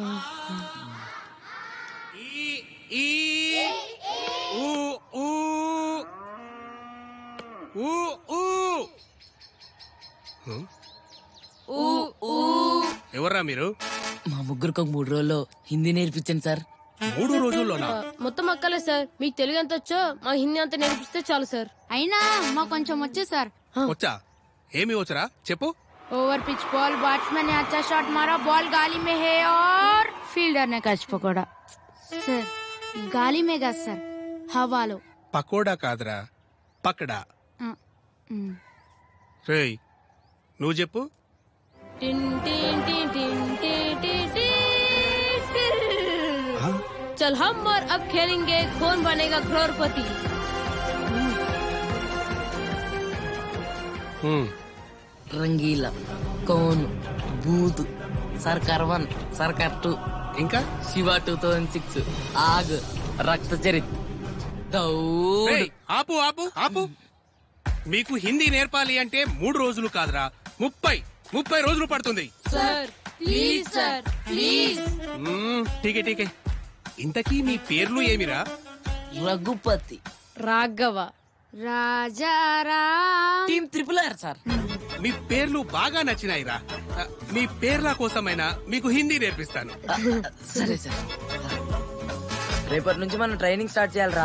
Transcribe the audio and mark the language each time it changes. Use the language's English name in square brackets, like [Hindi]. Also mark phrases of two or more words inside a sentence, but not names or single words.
[Telugu] ఎవర్రా మీరు? మా ముగ్గురికి ఒక 3 రోజుల్లో హిందీ నేర్పించండి సార్. 3 రోజుల్లోనా? మొత్తం అక్కలే సార్. మీకు తెలుగు ఎంత వచ్చో మా హిందీ అంతా నేర్పిస్తే చాలు సార్. అయినా మాకు కొంచెం వచ్చు సార్. వచ్చా? ఏమి వచ్చరా చెప్పు. [English] over pitch ball, [Hindi] बैट्समैन ने अच्छा शॉट मारा, बॉल गाली में है और फील्डर ने कैच पकड़ा. सर गाली में गा सर, हवालो. [Telugu] పకోడా కాదురా, పక్కడా. రేయ్ నువ్వు చెప్పు. టిన్ టిన్ టిన్ టిన్ టిన్ టిన్ టిన్. [Hindi] चल हम और अब खेलेंगे कौन बनेगा करोड़पति. [Telugu] రంగీలా, కోన్, బూత్, సర్కార్ 1, సర్కార్ 2, ఇంకా శివ 2006, ఆగ్, రక్త చరిత్, దౌడ్. రేయ్, ఆపు ఆపు ఆపు. మీకు హిందీ నేర్పాలి అంటే 3 రోజులు కాదురా, 30 రోజులు పడుతుంది. [English] sir please sir please. [Hindi] ठीके ठीके. [Telugu] ఇంతకీ మీ పేర్లు ఏమిరా? రఘుపతి, రాఘవ, రాజారాం. టీమ్ RRR సార్. మీ పేర్లు బాగా నచ్చినాయిరా. మీ పేర్ల కోసమైనా మీకు హిందీ నేర్పిస్తాను. సరే సార్. రేపటి నుంచి మనం [English] training start [Telugu] చేయాలరా.